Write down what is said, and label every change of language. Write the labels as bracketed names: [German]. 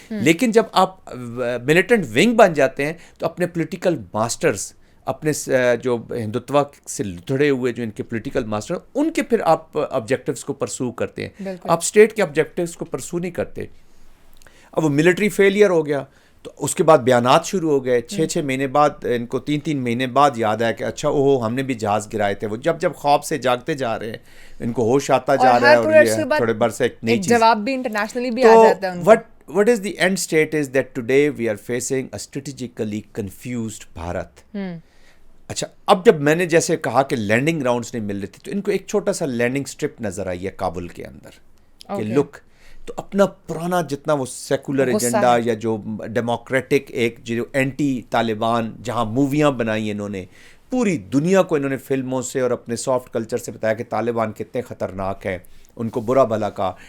[Urdu] لیکن جب آپ ملیٹنٹ ونگ بن جاتے ہیں تو اپنے پولیٹیکل ماسٹرز, اپنے جو ہندوتوا سے لتڑے ہوئے جو ان کے پولیٹیکل ماسٹر, ان کے پھر آپ آبجیکٹیوز کو پرسو کرتے ہیں. آپ اسٹیٹ کے آبجیکٹیوز کو پرسو نہیں کرتے. اب وہ ملٹری فیلئر ہو گیا تو اس کے بعد بیانات شروع ہو گئے. 6 مہینے بعد ان کو 3 مہینے بعد یاد آیا کہ اچھا اوہ ہم نے بھی جہاز گرائے تھے. وہ جب خواب سے جاگتے جا رہے ہیں ان کو ہوش آتا جا رہا ہے, اور یہ تھوڑے بر سے ایک نئی چیز. جواب بھی انٹرنیشنلی بھی آ جاتا ہے ان کو. [English] What is the end state is that today we are facing a strategically confused Bharat. [Urdu] اچھا اب جب میں نے جیسے کہا کہ لینڈنگ گراؤنڈس نہیں مل رہے تھے, تو ان کو ایک چھوٹا سا لینڈنگ اسٹرپ نظر آئی ہے کابل کے اندر کہ لک, تو اپنا پرانا جتنا وہ سیکولر ایجنڈا یا جو ڈیموکریٹک ایک جو اینٹی طالبان جہاں موویاں بنائی انہوں نے, پوری دنیا کو انہوں نے فلموں سے اور اپنے سافٹ کلچر سے بتایا کہ طالبان کتنے خطرناک ہیں, ان کو برا بھلا کہا.